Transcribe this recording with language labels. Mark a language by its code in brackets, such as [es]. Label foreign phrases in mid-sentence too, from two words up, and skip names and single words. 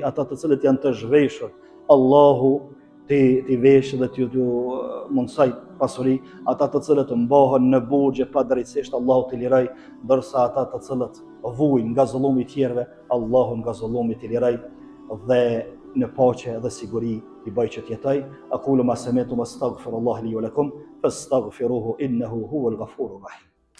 [sq] Ata të cilët janë të zhveshur, Allahu t'i vesh dhe t'i mundsoj pasuri. Ata të cilët mbahen në burgje pa drejtësisht, Allahu t'i liroj, ndërsa ata të cilët vujnë nga zullumi i tjerëve, Allahu nga zullumi t'i liroj dhe në paqe dhe siguri t'i bëj që t'jetoj. [ar] أقول ما سمعتم أستغفر الله لي ولكم فاستغفروه إنه هو الغفور الرحيم.